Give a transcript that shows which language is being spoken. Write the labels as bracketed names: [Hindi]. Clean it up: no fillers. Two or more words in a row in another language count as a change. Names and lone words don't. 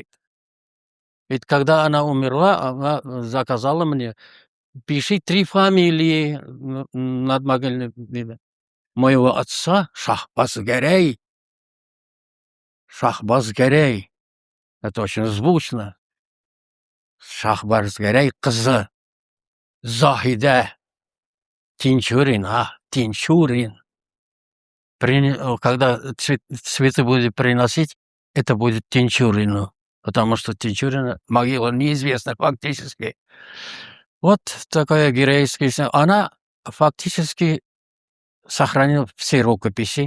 [Russian] Ведь когда она умерла, она заказала мне: пиши 3 фамилии над могильным видом. Моего отца Шахбазгәрәй. Шахбазгәрәй. Это очень звучно. Шахбазгәрәй кызы Заһида Тинчурин. Тинчурин. Когда цветы будет приносить, это будет Тинчурину, потому что Тинчурина могила неизвестна фактически. Вот такая героическая. Она фактически сохранила все рукописи.